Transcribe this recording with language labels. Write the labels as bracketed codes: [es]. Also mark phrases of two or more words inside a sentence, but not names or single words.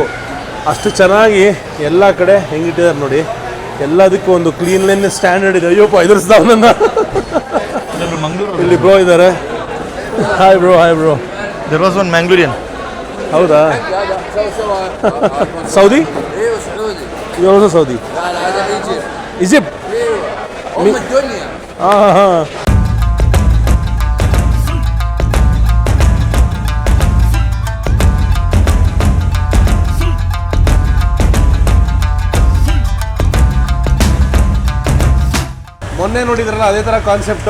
[kn] ಅಷ್ಟು ಚೆನ್ನಾಗಿ ಎಲ್ಲ ಕಡೆ ಹೆಂಗಿಟ್ಟಿದ್ದಾರೆ ನೋಡಿ. ಎಲ್ಲದಕ್ಕೂ ಒಂದು [en] cleanliness standard [kn] ಇದೆ. ಅಯ್ಯೋಪ್ಪ ಎದುರಿಸ್ದವನನ್ನ ಇಲ್ಲಿ ಬ್ರೋ ಇದ್ದಾರೆ. [en] Hi bro, hi bro. There was one Mangalorean. [kn] ಹೌದಾ? ಸೌದಿ? [ar] ايوه سعودي. [kn] ಇವರು ಸೌದಿ. [ar] لا لا هذا ايجيبت. [kn] ಈಜಿಪ್ಟ್. [ar] ايوه ام الدنيا. [kn] ಹಾಂ ಹಾಂ. ಮೊನ್ನೆ ನೋಡಿದ್ರಲ್ಲ ಅದೇ ಥರ ಕಾನ್ಸೆಪ್ಟು.